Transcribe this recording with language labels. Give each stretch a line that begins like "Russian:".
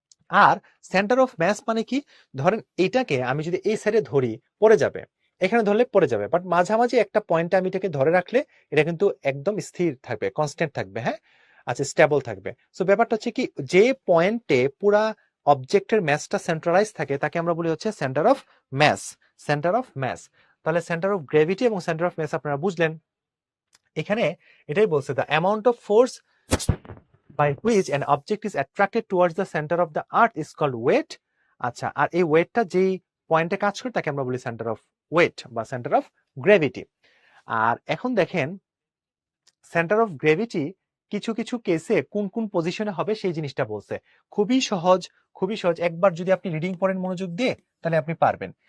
Bangla: আর centre of mass মানে কি? ধরেন এটাকে আমি যদি এই সাইডে ধরি, পড়ে যাবে, এখানে ধরলে পড়ে যাবে, বাট মাঝামাঝি একটা পয়েন্টে আমি এটাকে ধরে রাখলে এটা কিন্তু একদম স্থির থাকবে, কনস্ট্যান্ট থাকবে। হ্যাঁ, আচ্ছা, স্টেবল থাকবে। সো ব্যাপারটা হচ্ছে কি, যে পয়েন্টে পুরা অবজেক্টের ম্যাসটা সেন্ট্রালাইজ থাকে তাকে আমরা বলি হচ্ছে centre of mass. Centre of mass. তাহলে সেন্টার অফ গ্র্যাভিটি এবং সেন্টার অফ ম্যাস আপনারা বুঝলেন। এখানে এটাই বলছে,
English: The amount of force by which an object is attracted towards the center of the earth is called weight.
Bangla: আচ্ছা, আর এই ওয়েটটা যেই পয়েন্টে কাজ করে তাকে আমরা বলি সেন্টার অফ ওয়েট বা সেন্টার অফ গ্র্যাভিটি। আর এখন দেখেন, সেন্টার অফ গ্র্যাভিটি কিছু কিছু কেসে কোন কোন পজিশনে হবে সেই জিনিসটা বলছে। খুবই সহজ, খুবই সহজ। একবার যদি আপনি রিডিং পড়েন মনোযোগ দিয়ে তাহলে আপনি পারবেন।